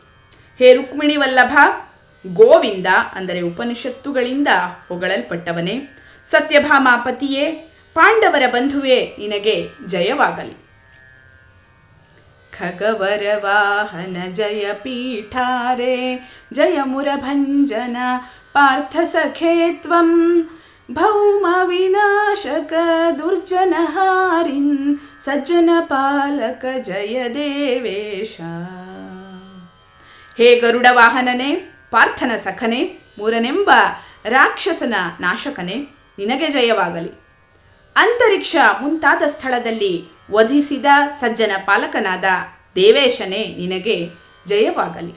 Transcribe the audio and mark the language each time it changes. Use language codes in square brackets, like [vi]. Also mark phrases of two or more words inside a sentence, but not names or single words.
[kn] ಹೇ ರುಕ್ಮಿಣಿ ವಲ್ಲಭ, ಗೋವಿಂದ ಅಂದರೆ ಉಪನಿಷತ್ತುಗಳಿಂದ ಹೊಗಳಲ್ಪಟ್ಟವನೇ, ಸತ್ಯಭಾಮ ಪತಿಯೇ, ಪಾಂಡವರ ಬಂಧುವೇ, ನಿನಗೆ ಜಯವಾಗಲಿ. [sa] ಖಗವರ ವಾಹನ ಜಯ ಪೀಠಾರೆ ಜಯ ಮುರಭಂಜನ ಪಾರ್ಥ ಸಖೇ ತ್ವಂ ಭೌಮ ವಿನಾಶಕ ದುರ್ಜನ ಹಾರಿನ್ ಸಜ್ಜನ ಪಾಲಕ ಜಯ ದೇವೇಶ. [kn] ಹೇ ಗರುಡ ವಾಹನನೇ, ಪಾರ್ಥನ ಸಖನೆ, ಮೂರನೆಂಬ ರಾಕ್ಷಸನ ನಾಶಕನೇ, ನಿನಗೆ ಜಯವಾಗಲಿ. ಅಂತರಿಕ್ಷ ಮುಂತಾದ ಸ್ಥಳದಲ್ಲಿ ವಧಿಸಿದ ಸಜ್ಜನ ಪಾಲಕನಾದ ದೇವೇಶನೇ, ನಿನಗೆ ಜಯವಾಗಲಿ.